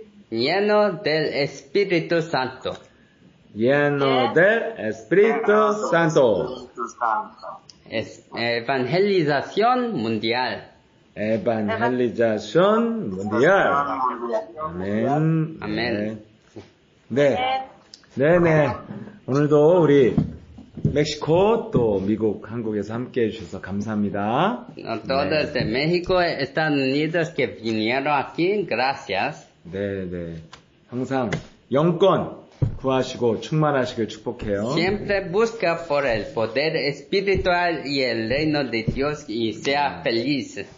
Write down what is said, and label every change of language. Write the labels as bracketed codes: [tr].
[es] Lleno del Espíritu Santo. Lleno del Espíritu Santo. Evangelización mundial. Evangelización mundial. [ko] 아멘. 아멘. 네. 네네. 오늘도 우리 멕시코 또 미국, 한국에서 함께 해주셔서 감사합니다. [es] Todos de México, Estados Unidos que vinieron aquí, gracias. [ko] 네네. 항상 영권 구하시고 충만하시길 축복해요. [es] Siempre busca por el poder espiritual y el reino de Dios y sea feliz.